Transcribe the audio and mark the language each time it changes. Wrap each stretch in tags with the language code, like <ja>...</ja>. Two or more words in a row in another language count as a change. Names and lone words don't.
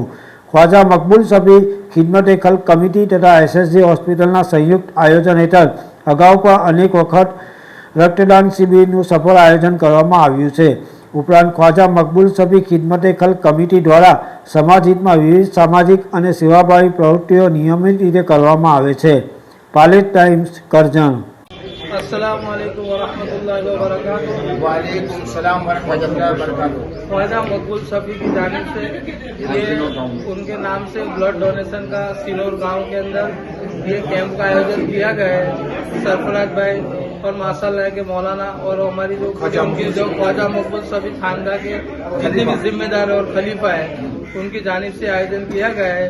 <gu>ખ્વાજા મકબૂલ શફી ખિદમતે ખલ્ક કમિટી તથા એસએસજી હોસ્પિટલના સંયુક્ત આયોજન હેઠળ અગાઉ પણ અનેક વખત રક્તદાન શિબિરનું સફળ આયોજન કરવામાં આવ્યું છે. ઉપરાંત ખ્વાજા મકબૂલ શફી ખિદમતે ખલ્ક કમિટી દ્વારા સમાજહિતમાં વિવિધ સામાજિક અને સેવાભાવી પ્રવૃત્તિઓ નિયમિત રીતે કરવામાં આવે છે. પાલેજ ટાઈમ્સ, કરજણ.</gu> <ar>السلام عليكم ورحمة الله وبركاته. وعليكم السلام ورحمة الله وبركاته.</ar> <hi>ख्वाजा मकबूल शफी की जानिब से ये उनके नाम से</hi> <en>blood donation</en> <hi>का सिनोर गांव के अंदर ये कैंप का आयोजन किया गया है। सरफराज भाई और माशाल्लाह के मौलाना और हमारी जो ख्वाजा मकबूल शफी खानदान के जितने भी जिम्मेदार और खलीफा है उनकी जानिब से आयोजन किया गया है।</hi>